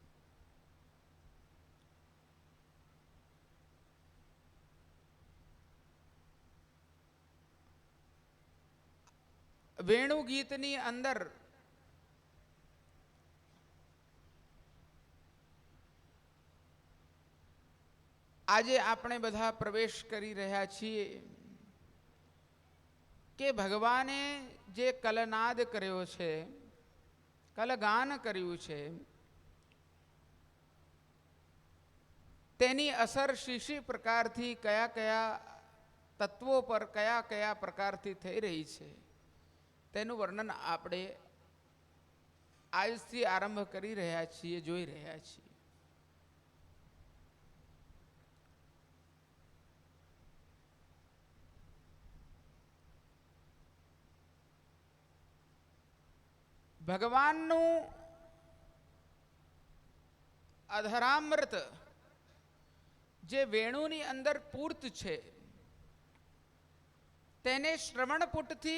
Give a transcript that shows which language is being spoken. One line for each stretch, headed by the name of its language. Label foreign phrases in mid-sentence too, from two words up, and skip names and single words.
Gujarati: વેણુગીતની અંદર આજે આપણે બધા પ્રવેશ કરી રહ્યા છીએ કે ભગવાને જે કલનાદ કર્યો છે, કલગાન કર્યું છે, તેની અસર શીશી પ્રકારથી કયા કયા તત્વો પર કયા કયા પ્રકારથી થઈ રહી છે તેનુ વર્ણન આપણે આજથી આરંભ કરી રહ્યા છીએ, જોઈ રહ્યા છીએ। ભગવાનનું અધરામૃત જે વેણુની અંદર પૂર્ત છે તેને શ્રવણપુટથી